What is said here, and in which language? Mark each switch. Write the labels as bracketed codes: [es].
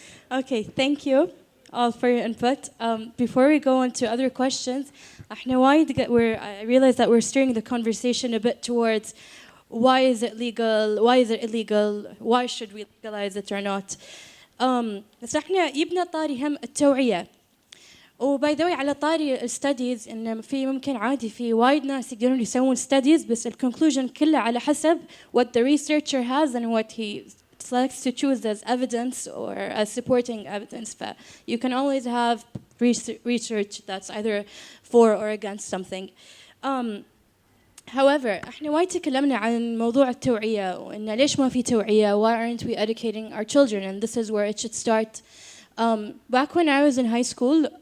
[en] Okay, thank you all for your input. Before we go on to other questions, I realize that we're steering the conversation a bit towards why is it legal, why is it illegal, why should we legalize it or not. [ar] بس احنا يبنى طاري هم التوعية. وباي ذا واي على طاري الستاديز ان في ممكن عادي في وايد ناس يقدرون يسوون ستاديز بس الكونكلوجن كله على حسب [en] what the researcher has and what he selects to choose as evidence or as supporting evidence. You can always have research that's either for or against something. However, [ar] احنا وايد تكلمنا عن موضوع التوعية وإن ليش ما في توعية, [en] why aren't we educating our children, and this is where it should start. Back when I was in high school,